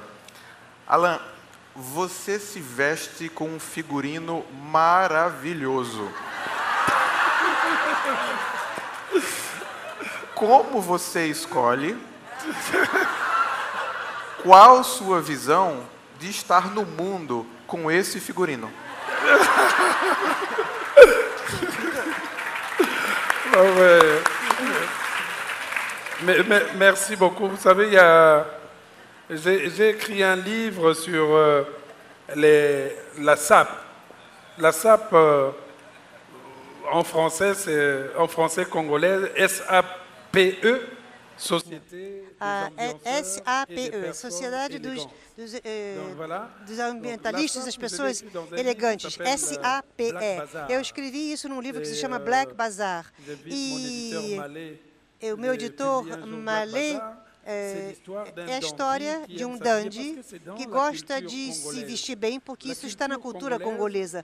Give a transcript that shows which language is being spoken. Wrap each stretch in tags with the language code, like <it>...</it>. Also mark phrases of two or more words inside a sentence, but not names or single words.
<pt>Alain, você se veste com um figurino maravilhoso. Como você escolhe? Qual sua visão de estar no mundo com esse figurino?</pt> <fr>Merci beaucoup. Vous savez, j'ai écrit un livre sur la SAP. La SAP, en français congolais, SAPE.</fr> <pt>SAPE, Sociedade dos Ambientalistas, das Pessoas Elegantes, SAPE. Eu escrevi isso num livro que se chama Black Bazaar. E o meu editor, Malé, é a história de um dandy que gosta de se vestir bem, porque isso está na cultura congolesa.</pt>